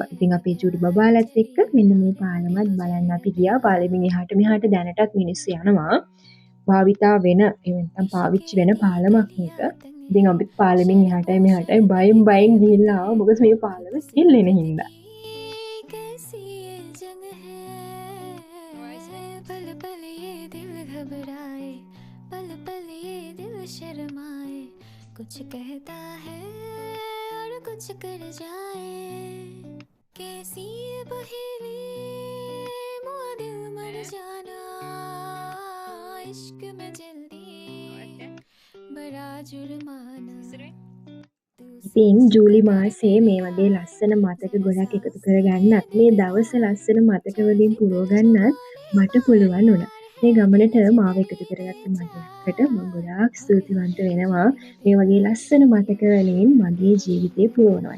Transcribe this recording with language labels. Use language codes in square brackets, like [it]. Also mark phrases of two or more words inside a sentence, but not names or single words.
[si] ඉතින් අපේ චූටි බබාලත් එක්ක මෙන්න මේ පාලමත් බලන්න අපි ගියා. පාලෙමින් එහාට මෙහාට දැනටත් මිනිස්සු යනවා. භාවිතා වෙන එවන්තම් පාවිච්චි වෙන පාලමක් මේක. ඉතින් අපි පාලෙමින් එහාටයි මෙහාටයි බයෙන් ගිහිල්ලා ආවා. මොකද මේ පාලම හෙල්ලෙන හින්දා. [hi] कुछ कहता है और कुछ कर जाए कैसी ये पहेली मुआ दिल मर जाना इश्क में जल्दी बड़ा जुर्माना. [si] ඉතින් ජූලි මාසේ මේ වගේ ලස්සන මතක ගොඩක් එකතු කරගන්නත් මේ දවස් ලස්සන මතක වලින් පුරව ගන්නත් මට පුළුවන් වුණා. මේ ගමනට මාව එකතු කරගත්ත මතකයට මම ගොඩාක් ස්තුතිවන්ත වෙනවා. මේ වගේ ලස්සන මතක වලින් මගේ ජීවිතේ පුරවනවට.